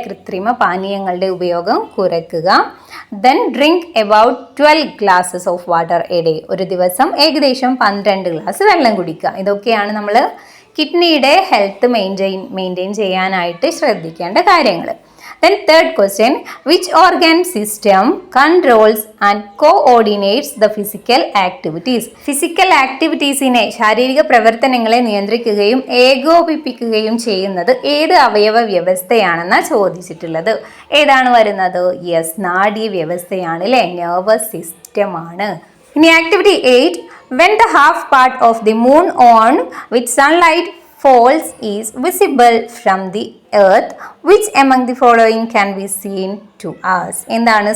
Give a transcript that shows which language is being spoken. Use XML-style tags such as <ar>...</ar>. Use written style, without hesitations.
<ml>കൃത്രിമ പാനീയങ്ങളുടെ ഉപയോഗം കുറയ്ക്കുക.</ml> <en>Then drink about 12 glasses of water a day.</en> <ml>ഒരു ദിവസം ഏകദേശം 12 ഗ്ലാസ് വെള്ളം കുടിക്കുക. ഇതൊക്കെയാണ് നമ്മൾ കിഡ്നിയുടെ ഹെൽത്ത് മെയിൻറ്റെയിൻ ചെയ്യാനായിട്ട് ശ്രദ്ധിക്കേണ്ട കാര്യങ്ങൾ.</ml> <en>Then third question, which organ system controls and coordinates the physical activities?</en> <ml>Physical activitiesനെ, ശാരീരിക പ്രവർത്തനങ്ങളെ നിയന്ത്രിക്കുകയും ഏകോപിപ്പിക്കുകയും ചെയ്യുന്നത് ഏത് അവയവ വ്യവസ്ഥയാണെന്നാണ് ചോദിച്ചിട്ടുള്ളത്. ഏതാണ് വരുന്നത്? യെസ്, നാഡീ വ്യവസ്ഥയാണ് അല്ലേ, നെർവസ് സിസ്റ്റം ആണ്.</ml> <en>ഇനി activity 8, when the half part of the moon on which sunlight falls is visible from the earth, which among the following can be seen to us? എന്താണ്?</en>